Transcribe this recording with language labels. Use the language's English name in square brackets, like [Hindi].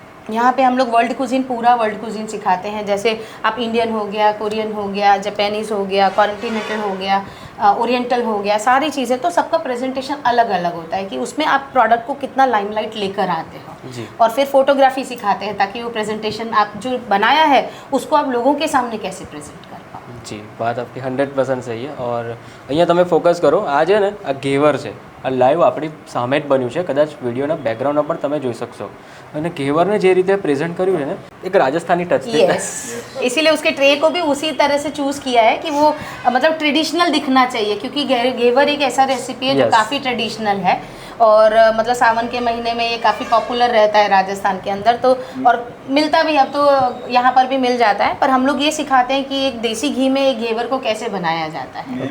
[Hindi] यहाँ पे हम लोग वर्ल्ड कुजीन, पूरा वर्ल्ड कुजीन सिखाते हैं. जैसे आप इंडियन हो गया, कोरियन हो गया, जापानीज़ हो गया, कॉन्टिनेंटल हो गया, ओरिएंटल हो गया, सारी चीज़ें. तो सबका प्रेजेंटेशन अलग अलग होता है कि उसमें आप प्रोडक्ट को कितना लाइमलाइट लेकर आते हो जी. और फिर फोटोग्राफी सिखाते हैं ताकि वो प्रेजेंटेशन आप जो बनाया है उसको आप लोगों के सामने कैसे प्रेजेंट कर पाओ. [Gujarati] જી, વાત આપની 100% સહી છે. और અહીંયા તમે ફોકસ કરો. આ છે ને આ ઘેવર છે, આ લાઈવ આપણી સામે જ બન્યું છે. કદાચ વિડીયોના બેકગ્રાઉન્ડમાં પણ તમે જોઈ શકશો. અને ઘેવરને જે રીતે પ્રેઝન્ટ કર્યું છે ને એક રાજસ્થાની ટચ છે. [Hindi] यस, इसीलिए उसके ट्रे को भी उसी तरह से चूज़ किया है कि वो मतलब ट्रेडिशनल दिखना चाहिए क्योंकि घेवर एक ऐसा रेसिपी है जो [English] Yes. [Hindi] काफ़ी ट्रेडिशनल है और मतलब सावन के महीने में ये काफ़ी पॉपुलर रहता है राजस्थान के अंदर. तो और मिलता भी, अब तो यहाँ पर भी मिल जाता है पर हम लोग ये सिखाते हैं कि एक देसी घी में एक घेवर को कैसे बनाया जाता है.